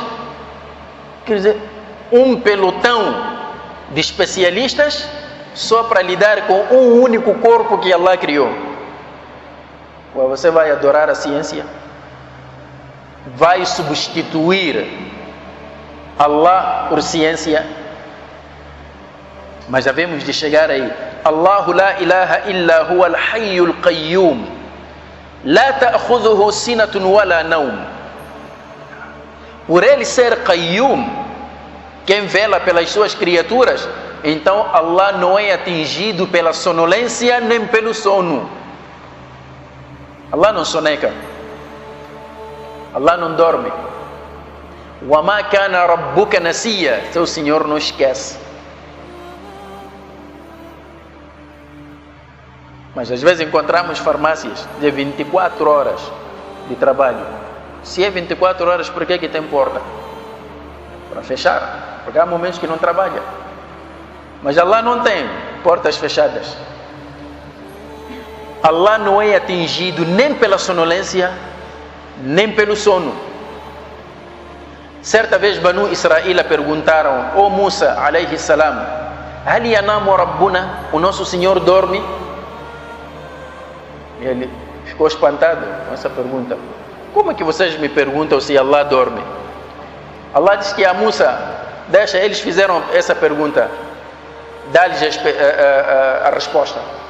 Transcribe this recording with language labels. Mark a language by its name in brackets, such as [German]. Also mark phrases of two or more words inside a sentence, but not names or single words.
[Portuguese] Quer dizer, um pelotão de especialistas só para lidar com um único corpo que Allah criou. Você vai adorar a ciência? Vai substituir Allah por ciência? Mas devemos de chegar aí. [Arabic] الله لا إله إلا هو الحي القيوم لا تأخذه سنة ولا نوم. [Portuguese] Por ele ser qayyum, quem vela pelas suas criaturas, então Allah não é atingido pela sonolência nem pelo sono. Allah não soneca, Allah não dorme. [Arabic] وما كان ربك نسيا, [Portuguese] seu Senhor não esquece. Mas às vezes encontramos farmácias de 24 horas de trabalho. Se é 24 horas, por que tem porta? Para fechar, porque há momentos que não trabalha. Mas Allah não tem portas fechadas. Allah não é atingido nem pela sonolência, nem pelo sono. Certa vez Banu Israel perguntaram: "Ó Musa [Arabic] عليه السلام هل ينام ربنا?" [Portuguese] O nosso Senhor dorme? E ele ficou espantado com essa pergunta. Como é que vocês me perguntam se Allah dorme? Allah disse que a Musa, deixa, eles fizeram essa pergunta, dá-lhes a resposta.